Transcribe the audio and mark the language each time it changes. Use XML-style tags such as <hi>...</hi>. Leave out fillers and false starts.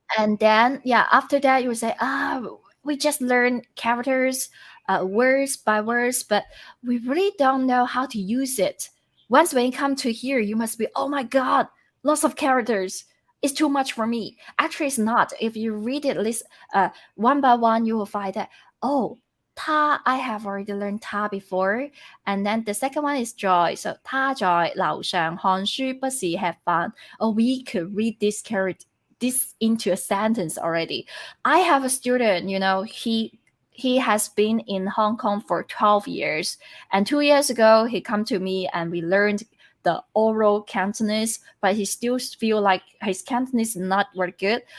<en>And then, after that, you would say, we just learn characters, words by words, but we really don't know how to use it. Once when you come to here, you must be, oh my God, lots of characters. It's too much for me. Actually, it's not. If you read it one by one, you will find that, oh, 他, I have already learned 他 before. And then the second one is joy.</en> <yue>So 他在樓上看書，不是吃飯.</yue> <en>Oh, we could read this into a sentence already. I have a student, he has been in Hong Kong for 12 years. And 2 years ago, he come to me and we learned the oral Cantonese, but he still feel like his Cantonese is not very good.</en>